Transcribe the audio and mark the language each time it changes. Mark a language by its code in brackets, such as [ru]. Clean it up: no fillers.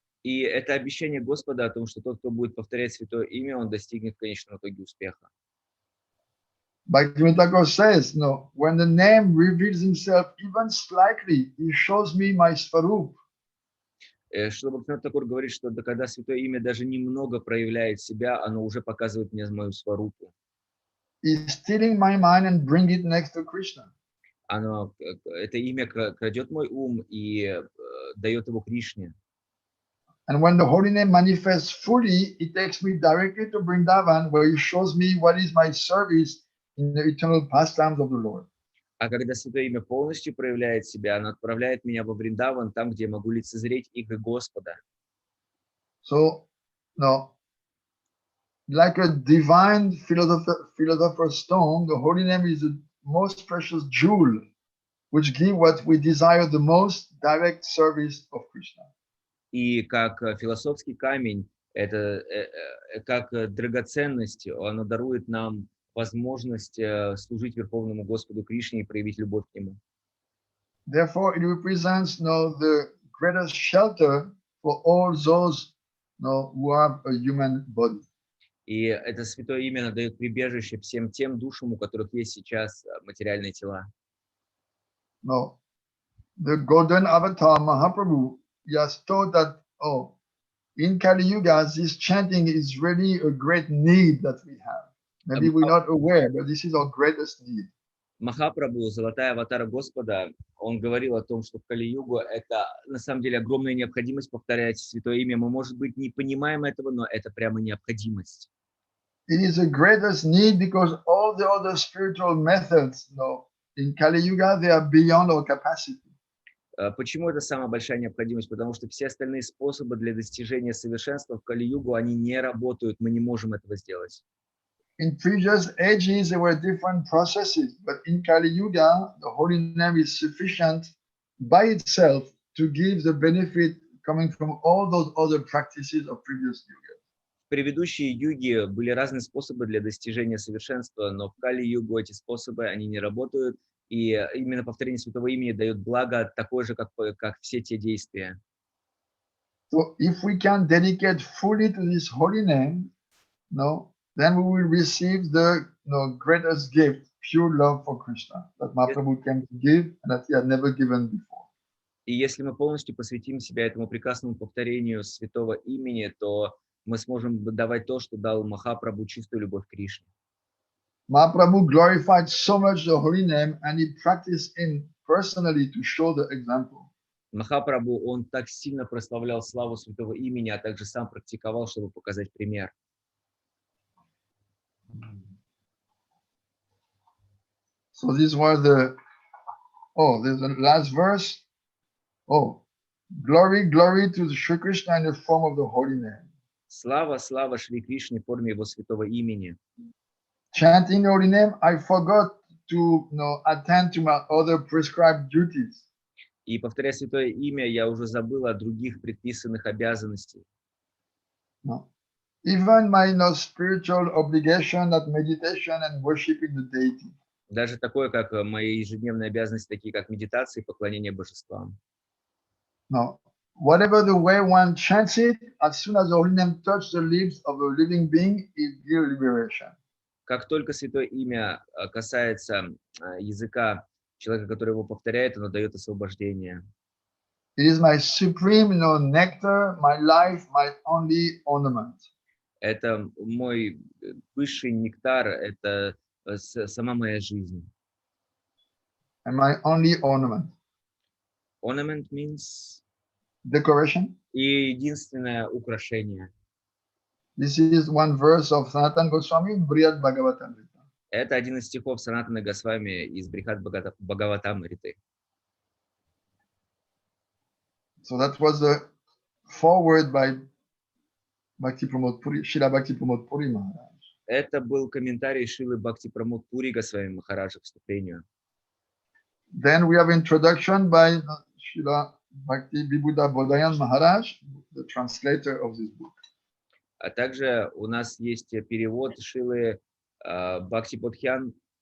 [ru] И это обещание Господа о том, что тот, кто будет повторять святое имя, он достигнет в конечном итоге успеха. [en] Bhaktivinoda Thakur says, no, when the name reveals himself even slightly, he shows me my svarup. [ru] Что Бхактивиноды Тхакур говорит, что когда святое имя даже немного проявляет себя, оно уже показывает мне мою сварупу. [en] He's stealing my mind and bring it next to Krishna. [ru] Это имя крадет мой ум и дает его Кришне. [en] And when the holy name manifests fully, it takes me directly to Vrindavan, where he shows me what is my service in the eternal pastimes of the Lord. [ru] А когда святое имя полностью проявляет себя, оно отправляет меня во Вриндаван, там, где я могу лицезреть игры Господа. [en] So, no, like a divine philosopher's stone, the holy name is the most precious jewel, which gives what we desire the most, direct service of Krishna. [ru] И как философский камень, это как драгоценность, оно дарует нам возможность служить Верховному Господу Кришне и проявить любовь к Нему. [en] Therefore, it represents the greatest shelter for all those who have a human body. [ru] И это святое имя дает прибежище всем тем душам, у которых есть сейчас материальные тела. [en] No, the golden avatar Mahaprabhu, he has taught that, in Kali Yuga, this chanting is really a great need that we have. Maybe we're not aware, but this is our greatest need. [ru] Махапрабху, золотая аватара Господа, он говорил о том, что в Кали-югу это на самом деле огромная необходимость повторять святое имя. Мы, может быть, не понимаем этого, но это прямо необходимость. [en] It is the greatest need because all the other spiritual methods, in Kali Yuga, they are beyond our capacity. [ru] Почему это самая большая необходимость? Потому что все остальные способы для достижения совершенства в Кали-югу, они не работают, мы не можем этого сделать. [en] In previous ages, there were different processes, but in Kali Yuga, the holy name is sufficient by itself to give the benefit coming from all those other practices of previous yugas. [ru] В предыдущие юги были разные способы для достижения совершенства, но в Кали-югу эти способы, они не работают, и именно повторение святого имени дает благо такое же, как все те действия. [en] So if we can dedicate fully to this holy name, then we will receive the greatest gift, pure love for Krishna, that Mahaprabhu came to give and that he had never given before. [ru] И если мы полностью посвятим себя этому прекрасному повторению святого имени, то мы сможем давать то, что дал Махапрабху, чистую любовь к Кришне. [en] Mahaprabhu glorified so much the holy name and he practiced in personally to show the example. [ru] Махапрабху, он так сильно прославлял славу святого имени, а также сам практиковал, чтобы показать пример. [en] So this was there's the last verse. Glory, glory to Shri Krishna in the form of the holy name. [ru] Слава, слава Шри Кришне в форме его святого имени. [en] Chanting the holy name, I forgot to attend to my other prescribed duties. [ru] И повторяя святое имя, я уже забыл о других предписанных обязанностях. [en] Even my spiritual obligation at meditation and worshiping the deity. [ru] Даже такое, как мои ежедневные обязанности, такие как медитация и поклонение божествам. [en] No, whatever the way one chants it, as soon as the holy name touches the lips of a living being, it gives liberation. [ru] Как только святое имя касается языка человека, который его повторяет, оно дает освобождение. [en] It is my supreme, nectar, my life, my only ornament. [ru] Это мой высший нектар, это сама моя жизнь. [en] And my only ornament. Ornament means decoration. [ru] И единственное украшение. [en] This is one verse of Sanatana Goswami in Brihad Bhagavatamrita. [ru] Это один из стихов Санатаны Госвами из Брихад Бхагаватамриты. [en] So that was the foreword by Srila Bhakti Pramod Puri Maharaj. [ru] Это был комментарий Шрилы Бхакти Прамод Пури Госвами Махараджа к вступлению. [en] Then we have introduction by Srila Bhaktivinoda Maharaj, the translator of this book. [ru] А также у нас есть перевод Шрилы Бхактиподхян.